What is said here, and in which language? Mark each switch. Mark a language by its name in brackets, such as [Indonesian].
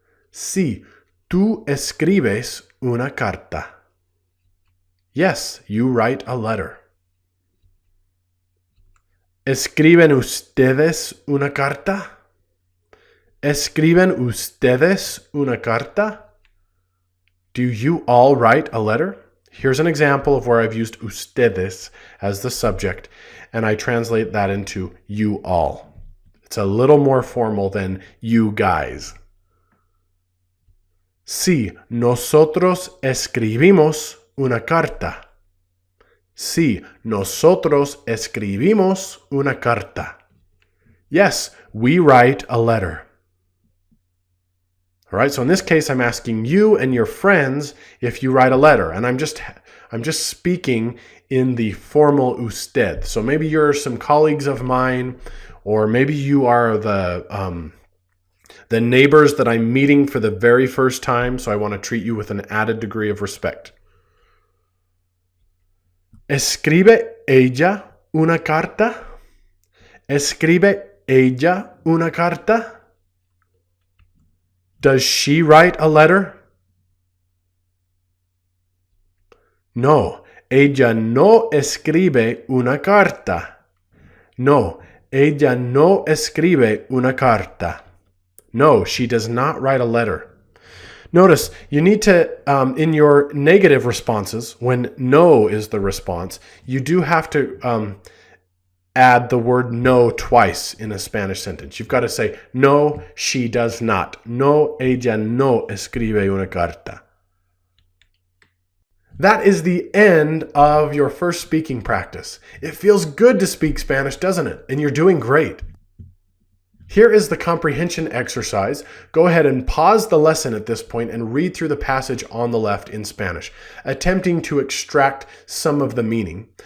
[Spanish] Sí, tú escribes una carta. [English] Yes, you write a letter. [Spanish] ¿Escriben ustedes una carta? ¿Escriben ustedes una carta? [English] Do you all write a letter? Here's an example of where I've used ustedes as the subject, and I translate that into you all. It's a little more formal than you guys. [Spanish] Sí, nosotros escribimos una carta. Sí, nosotros escribimos una carta. [English] Yes, we write a letter. All right, so in this case, I'm asking you and your friends if you write a letter, and I'm just speaking in the formal usted. So maybe you're some colleagues of mine, or maybe you are the neighbors that I'm meeting for the very first time, so I want to treat you with an added degree of respect. [Spanish] ¿Escribe ella una carta? ¿Escribe ella una carta? [English] Does she write a letter? [Spanish] No, ella no escribe una carta. No, ella no escribe una carta. [English] No, she does not write a letter. Notice, you need to, in your negative responses, when no is the response, you do have to add the word no twice in a Spanish sentence. You've got to say, no, she does not. [Spanish] No, ella no escribe una carta. [English] That is the end of your first speaking practice. It feels good to speak Spanish, doesn't it? And you're doing great. Here is the comprehension exercise. Go ahead and pause the lesson at this point and read through the passage on the left in Spanish, attempting to extract some of the meaning.